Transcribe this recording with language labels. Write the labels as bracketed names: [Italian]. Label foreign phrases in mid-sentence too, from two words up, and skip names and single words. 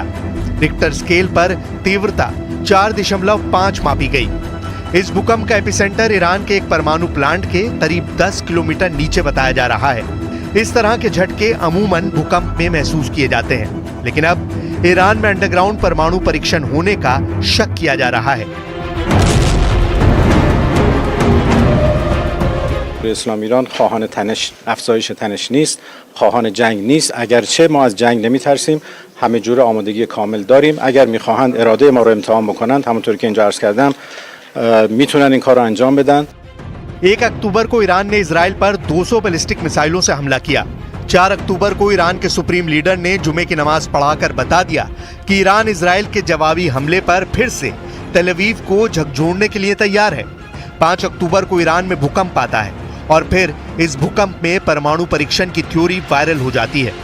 [Hindi] रिक्टर स्केल पर तीव्रता 4.5 मापी गई। इस भूकंप का एपिसेंटर ईरान के एक परमाणु प्लांट के करीब 10 किलोमीटर नीचे बताया जा रहा है। इस तरह के झटके अमूमन भूकंप में महसूस किए जाते हैं, लेकिन अब ईरान में अंडरग्राउंड परमाणु परीक्षण होने का शक किया जा रहा है। [Persian] اسلام ایران خواهان افزایش تنش نیست، خواهان جنگ نیست. اگرچه ما از جنگ نمیترسیم، همه جور آمادگی کامل داریم. اگر میخواهند اراده ما رو امتحان بکنند، همونطور که اینجا عرض کردم، میتونن این کار رو انجام بدن. [Hindi] 1 अक्टूबर को ईरान ने इजराइल पर 200 बैलिस्टिक मिसाइलों से हमला किया। 4 अक्टूबर को ईरान के सुप्रीम लीडर ने जुमे की नमाज पढ़ाकर बता दिया कि ईरान इजराइल के जवाबी हमले पर फिर से तेल अवीव को झकझोरने के लिए तैयार है। 5 अक्टूबर को ईरान में भूकंप आता है और फिर इस भूकंप में परमाणु परीक्षण की थ्योरी वायरल हो जाती है।